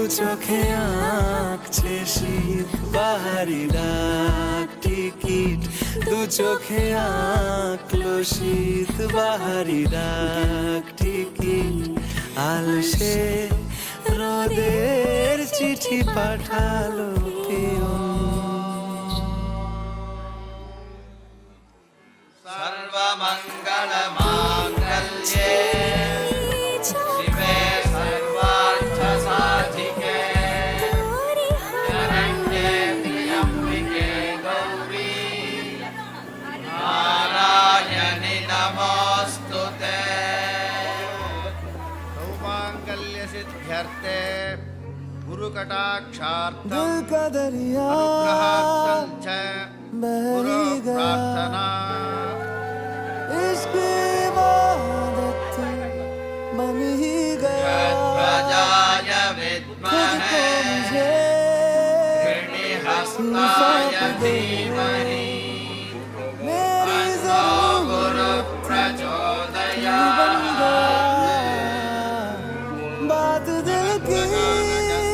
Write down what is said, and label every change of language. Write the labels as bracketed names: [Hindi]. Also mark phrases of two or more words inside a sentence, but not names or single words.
[Bangla] চোখে আঁকছে শীত বাহারি ডাক টিকিট দু চোখে আঁকলো শীত বাহারি ডাক টিকিট আলসে রোদের চিঠি পাঠালো পিয়ন [Sanskrit] सर्वमङ्गलमाङ्गल्ये शिवे सर्वार्थसाधिके शरण्ये त्र्यम्बिके गौरी नारायणि नमोऽस्तु ते सौमाङ्गल्यसिद्ध्यर्थे गुरुकटाक्षार्थं [Hindi] दिल का दरिया [Sanskrit] अनुग्रहार्थं च [Hindi] बह [Sanskrit] गुरु [Hindi] ही गया [Sanskrit] प्रार्थना [Hindi] इश्क इबादत बन ही गया [Sanskrit] षड्भुजाय [Hindi] तुझको [Sanskrit] विद्महे [Hindi] मुझे [Sanskrit] त्रिहस्ताय धीमहि [Hindi] मेरी [Sanskrit] तन्नो [Hindi] ज़रूरत [Sanskrit] गुरुप्रचोदयात् [Hindi] बात दिल की